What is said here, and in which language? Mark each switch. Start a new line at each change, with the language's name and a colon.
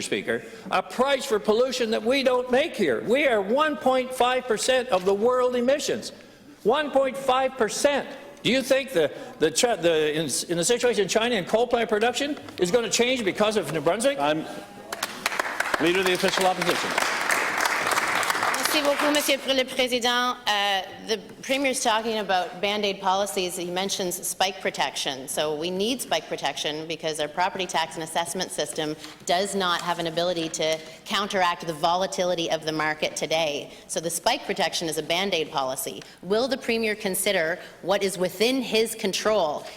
English: Speaker, a price for pollution that we don't make here. We are 1.5% of the world emissions. 1.5%. Do you think in the situation in China in coal plant production is going to change because of New Brunswick? Leader of the Official Opposition.
French: Merci beaucoup, Monsieur le Président.
English: The Premier is talking about Band-Aid policies. He mentions spike protection. So we need spike protection because our property tax and assessment system does not have an ability to counteract the volatility of the market today. So the spike protection is a Band-Aid policy. Will the Premier consider what is within his control?